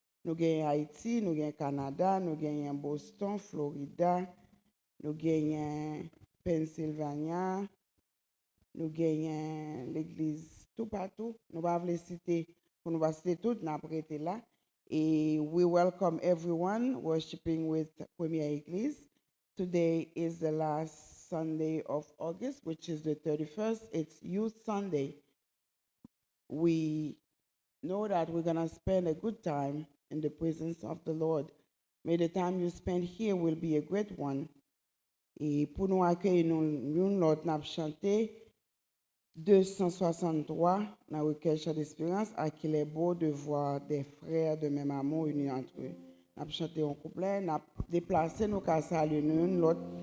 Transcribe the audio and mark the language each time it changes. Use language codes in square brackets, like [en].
[fr] Nous gagnons Haïti, nous gagnons Canada, nous gagnons Boston, Florida, nous gagnons Pennsylvania, nous gagnons l'église tout partout. Nous ne pouvons pas citer, pour nous citer toutes, nous avons été là. [en] Et we welcome everyone worshiping with Premier Église. Today is the last Sunday of August, which is the 31st. It's Youth Sunday. We know that we're going to spend a good time in the presence of the Lord. May the time you spend here will be a great one. [fr] Et pour nous accueillir, nous avons chanté 263 dans le recueil Chant d'Espérance, à qu'il est beau de voir des frères de même amour unis entre eux. Nous avons chanté un couplet, nous avons déplacé nos casses à l'une l'autre.